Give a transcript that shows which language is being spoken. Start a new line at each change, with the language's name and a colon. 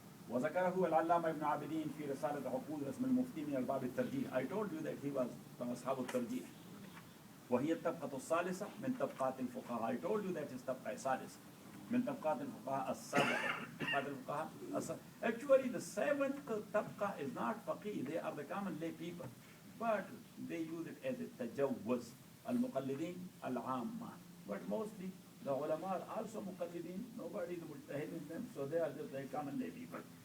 Arabic: وذكره العلامة ابن عابدين في رسالة عقود رسم المفتي من الباب الترجيح.
English: I told you that he was from
Arabic: أصحاب الترجيح. وهي الطبقة الثالثة من طبقات الفقهاء.
English: I told you that is
Arabic: طبقة ثالثة من طبقات الفقهاء السبعة. طبقات الفقهاء السبعة.
English: Actually, the seventh طبقة is not faqih. They are the common lay people, but they use it as a tajawwuz.
Arabic: المقلدين العامة.
English: But mostly the ulama are also muqallidin. Nobody is mujtahid in them, so they are just like common lay people.